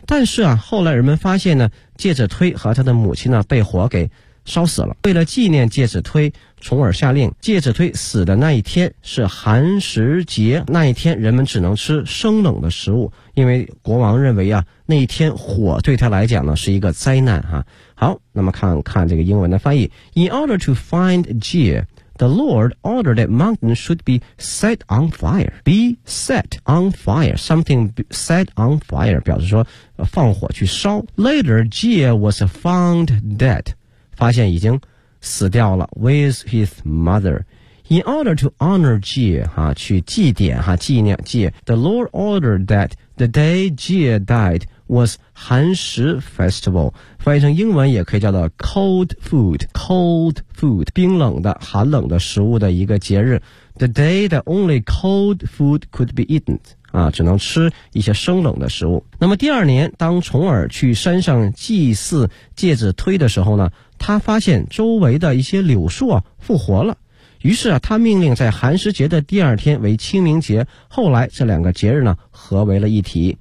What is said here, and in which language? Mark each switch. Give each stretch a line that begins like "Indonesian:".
Chinese: 但是啊后来人们发现呢介子推和他的母亲呢被火给烧死了。为了纪念介子推，从而下令介子推死的那一天是寒食节，那一天人们只能吃生冷的食物，因为国王认为啊那一天火对他来讲呢是一个灾难啊。好，那么看看这个英文的翻译。
English: In order to find Jie, the Lord ordered that mountain should be set on fire. Be set on fire. Something set on fire
Chinese: 表示说放火去烧。
English: Later Jie was found dead.
Chinese: 发现已经死掉了
English: with his mother. In order to honor Jie,
Chinese: 啊去祭奠啊纪念
English: Jie, the Lord ordered that the day Jie died was 寒食 festival.
Chinese: 翻译成英文也可以叫做
English: cold food, cold food,
Chinese: 冰冷的寒冷的食物的一个节日。
English: The day that only cold food could be eaten.
Chinese: 啊，只能吃一些生冷的食物。那么第二年，当重耳去山上祭祀介子推的时候呢，他发现周围的一些柳树啊复活了。于是啊，他命令在寒食节的第二天为清明节。后来这两个节日呢合为了一体。